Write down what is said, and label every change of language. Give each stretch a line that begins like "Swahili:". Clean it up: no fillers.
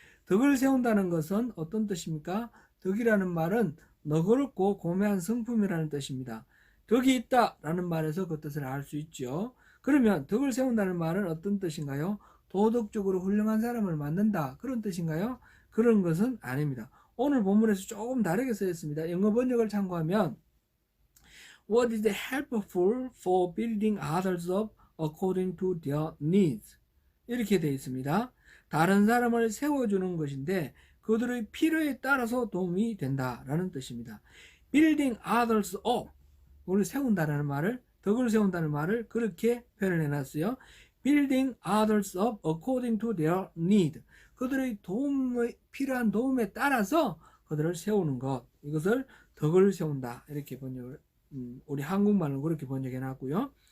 Korean: 덕을 세운다는 것은 어떤 뜻입니까? 덕이라는 말은 너그럽고 고매한 성품이라는 뜻입니다. 덕이 있다라는 말에서 그 뜻을 알 수 있죠. 그러면 덕을 세운다는 말은 어떤 뜻인가요? 도덕적으로 훌륭한 사람을 만든다, 그런 뜻인가요? 그런 것은 아닙니다. 오늘 본문에서 조금 다르게 쓰였습니다. 영어 번역을 참고하면
English: What is helpful for building others up according to their needs?
Korean: 이렇게 되어 있습니다. 다른 사람을 세워주는 것인데 그들의 필요에 따라서 도움이 된다라는 뜻입니다.
English: Building others up,
Korean: 우리 세운다라는 말을, 덕을 세운다는 말을 그렇게 표현을 해놨어요.
English: Building others up according to their need,
Korean: 그들의 필요한 도움에 따라서 그들을 세우는 것, 이것을 덕을 세운다, 이렇게 번역을, 우리 한국말로 그렇게 번역해 놨고요.